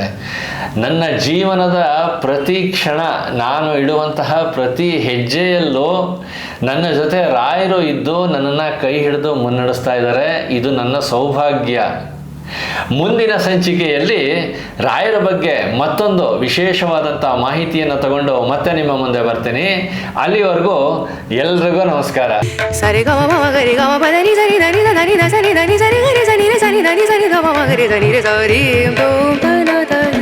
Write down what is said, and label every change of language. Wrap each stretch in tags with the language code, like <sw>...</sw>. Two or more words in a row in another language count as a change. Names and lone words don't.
<kn>ನನ್ನ ಜೀವನದ ಪ್ರತಿ ಕ್ಷಣ, ನಾನು ಇಡುವಂತಹ ಪ್ರತಿ ಹೆಜ್ಜೆಯಲ್ಲೂ ನನ್ನ ಜೊತೆ ರಾಯರು ಇದ್ದು ನನ್ನನ್ನು ಕೈ ಹಿಡಿದು ಮುನ್ನಡೆಸ್ತಾ ಇದ್ದಾರೆ. ಇದು ನನ್ನ ಸೌಭಾಗ್ಯ. ಮುಂದಿನ ಸಂಚಿಕೆಯಲ್ಲಿ ರಾಯರ ಬಗ್ಗೆ ಮತ್ತೊಂದು ವಿಶೇಷವಾದಂಥ ಮಾಹಿತಿಯನ್ನು ತಗೊಂಡು ಮತ್ತೆ ನಿಮ್ಮ ಮುಂದೆ ಬರ್ತೀನಿ. ಅಲ್ಲಿವರೆಗೂ ಎಲ್ರಿಗೂ ನಮಸ್ಕಾರ. ಸರಿ ಗ ಮ ಗರಿ ಗ ಮ ಪ ದ ನಿ ಸರಿ ದ ನಿ ದ ನಿ ದ ಸರಿ ದ ನಿ ಸರಿ ಗರಿ ಸ ನಿ ರ ಸ ನಿ ದ ನಿ ಸರಿ ಗ ಮ ಗರಿ ದ ನಿ ರ ಸ ರಿ ಗ ಮ ಪ ದ</kn>